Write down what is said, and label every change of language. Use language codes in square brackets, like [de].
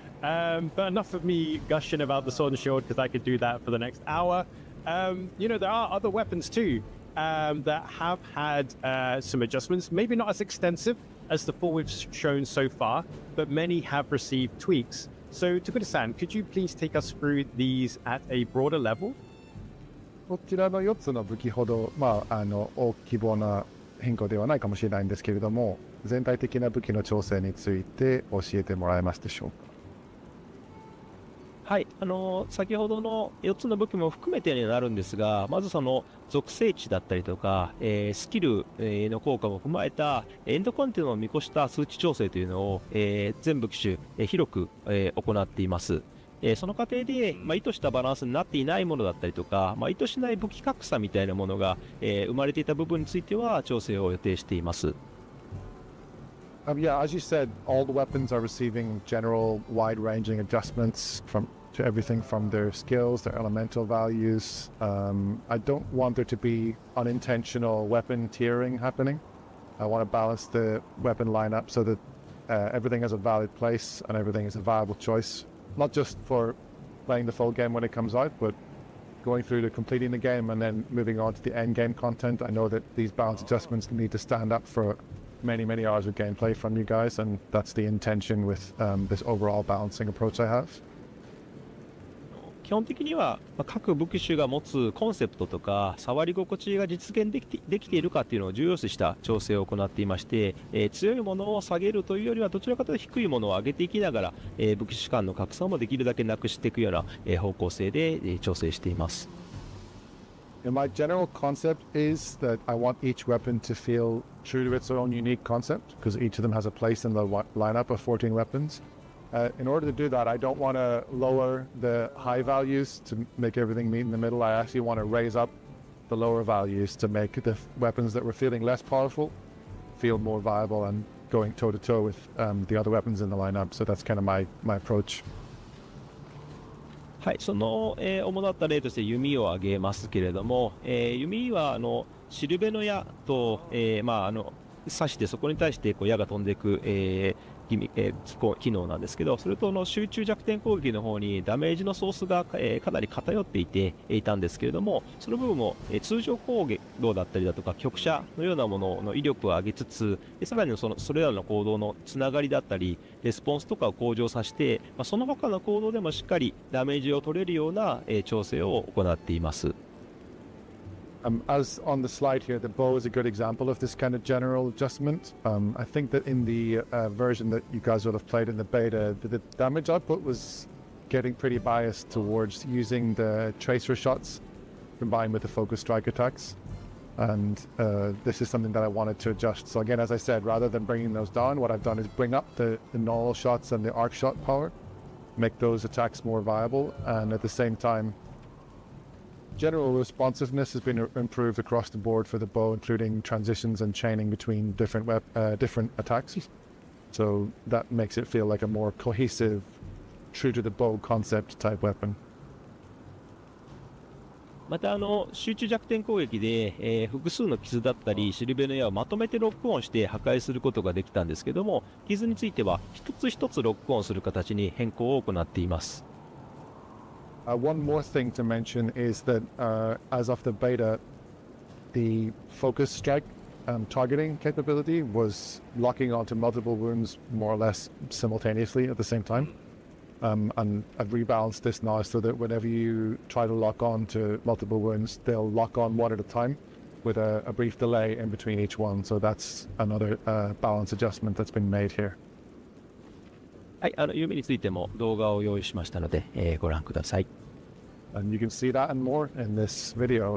[en] But enough of me gushing about the Sword and Shield, because I could do that for the next hour. You know, there are other weapons too that have had some adjustments, maybe not as extensive as the four we've shown so far, but many have received tweaks. So, Tokuda-san, could you please take us through these at a broader level? [ja] こちらの4つの武器ほど、大規模な変更ではないかもしれないんですけれども、全体的な武器の調整について教えてもらえますでしょうか。はい、先ほどの4つの武器も含めてになるんですが、まずその属性値だったりとか、スキルの効果も踏まえたエンドコンテンツを見越した数値調整というのを、全武器種、広く、行っています。その過程で、意図したバランスになっていないものだったりとか、意図しない武器格差みたいなものが、生まれていた部分については調整を予定しています。 [en] Yeah, as you said, all the weapons are receiving general wide-ranging adjustments to everything from their skills, their elemental values. I don't want there to be unintentional weapon tiering happening. I want to balance the weapon lineup so that everything has a valid place and everything is a viable choice. Not just for playing the full game when it comes out, but going through to completing the game and then moving on to the end game content. I know that these balance adjustments need to stand up for many hours of gameplay from you guys, and that's the intention with this overall balancing approach I have. [ja] 基本的には、各武器種が持つコンセプトとか触り心地が実現できているかっていうのを重要視した調整を行っていまして、強いものを下げるというよりはどちらかというと低いものを上げていきながら、武器種間の格差もできるだけなくしていくような、方向性で、調整しています。 [en] And my general concept is that I want each weapon to feel true to its own unique concept, because each of them has a place in the lineup of 14 weapons. In order to do that, I don't want to lower the high values to make everything meet in the middle. I actually want to raise up the lower values to make the weapons that were feeling less powerful feel more viable and going toe-to-toe with the other weapons in the lineup. So that's kind of my approach. [ja] はい、その、主だった例として弓を挙げますけれども、弓はシルベの矢と、刺してそこに対して矢が飛んでいく、機能なんですけど、それと集中弱点攻撃の方にダメージのソースが、かなり偏っていたんですけれども、その部分も、通常攻撃だったりだとか局射のようなものの威力を上げつつ、さらにそれらの行動のつながりだったりレスポンスとかを向上させて、その他の行動でもしっかりダメージを取れるような、調整を行っています。 [en] As on the slide here, the bow is a good example of this kind of general adjustment. I think that in the version that you guys would have played in the beta, the damage output was getting pretty biased towards using the tracer shots combined with the focus strike attacks. And this is something that I wanted to adjust. So again, as I said, rather than bringing those down, what I've done is bring up the null shots and the arc shot power, make those attacks more viable, and at the same time, general responsiveness has been improved across the board for the bow, including transitions and chaining between different attacks. So that makes it feel like a more cohesive, true to the bow concept type weapon. [ja] また集中弱点攻撃で、複数の傷だったりシルベの矢をまとめてロックオンして破壊することができたんですけども、傷については一つ一つロックオンする形に変更を行っています。 [en] One more thing to mention is that as of the beta, the focus strike targeting capability was locking onto multiple wounds more or less simultaneously at the same time. And I've rebalanced this now so that whenever you try to lock on to multiple wounds, they'll lock on one at a time with a brief delay in between each one. So that's another balance adjustment that's been made here. [ja] はい、弓についても動画を用意しましたので、ご覧ください。 [en] And you can see that and more in this video.